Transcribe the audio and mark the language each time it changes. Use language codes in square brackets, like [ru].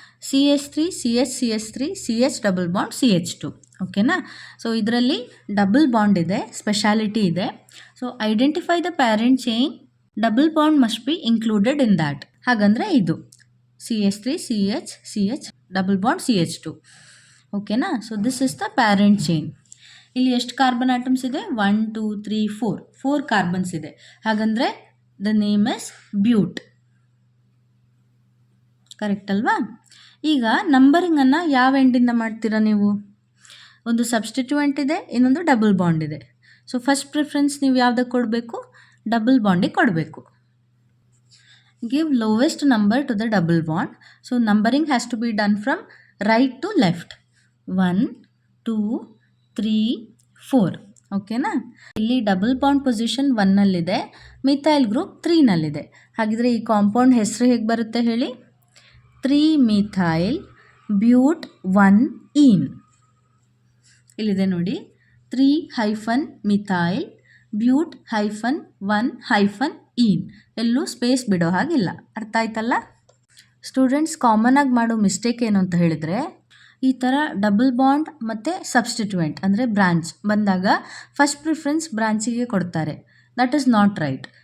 [en] CH3 CH CH3 CH double bond CH2. ಓಕೆನಾ? [kn] So ಇದರಲ್ಲಿ double bond ಇದೆ, speciality ಇದೆ. [en] So identify the parent chain, double bond must be included in that. [kn] ಹಾಗಂದರೆ ಇದು CH3 CH CH double bond CH2. [en] ಓಕೆನಾ? So this is the parent chain. [kn] ಇಲ್ಲಿ ಎಷ್ಟು carbon atoms ಇದೆ? 1 2 3 4 carbons ಇದೆ. ಹಾಗಂದರೆ the name is ಬ್ಯೂಟ್. Correct ಅಲ್ವಾ? ಈಗ ನಂಬರಿಂಗನ್ನು ಯಾವ ಎಂಡಿಂದ ಮಾಡ್ತೀರಾ ನೀವು? ಒಂದು ಸಬ್ಸ್ಟಿಟ್ಯೂಯೆಂಟ್ ಇದೆ, ಇನ್ನೊಂದು ಡಬಲ್ ಬಾಂಡ್ ಇದೆ. ಸೊ ಫಸ್ಟ್ ಪ್ರಿಫರೆನ್ಸ್ ನೀವು ಯಾವುದಕ್ಕೆ ಕೊಡಬೇಕು? ಡಬಲ್ ಬಾಂಡಿಗೆ ಕೊಡಬೇಕು. [en] Give lowest number to the double bond. So numbering has to be done from right to left. 1 2 3 4. ಓಕೆನಾ? [kn] ಇಲ್ಲಿ double bond position 1ನಲ್ಲಿದೆ, methyl group 3ನಲ್ಲಿದೆ. ಹಾಗಿದ್ರೆ ಈ ಕಾಂಪೌಂಡ್ ಹೆಸರು ಹೇಗೆ ಬರುತ್ತೆ ಹೇಳಿ? [en] 3-methyl but 1-ene. [kn] ಇಲ್ಲಿದೆ ನೋಡಿ, 3-ಮಿಥೈಲ್ ಬ್ಯೂಟ್-1-ಈನ್ ಎಲ್ಲೂ ಸ್ಪೇಸ್ ಬಿಡೋ ಹಾಗಿಲ್ಲ. ಅರ್ಥ ಆಯ್ತಲ್ಲ? ಸ್ಟೂಡೆಂಟ್ಸ್ ಕಾಮನ್ ಆಗಿ ಮಾಡೋ ಮಿಸ್ಟೇಕ್ ಏನು ಅಂತ ಹೇಳಿದರೆ, ಈ ಥರ ಡಬಲ್ ಬಾಂಡ್ ಮತ್ತು ಸಬ್ಸ್ಟಿಟ್ಯೂಯೆಂಟ್ ಅಂದರೆ ಬ್ರಾಂಚ್ ಬಂದಾಗ ಫಸ್ಟ್ ಪ್ರಿಫರೆನ್ಸ್ ಬ್ರಾಂಚಿಗೆ ಕೊಡ್ತಾರೆ. [en] That is not right.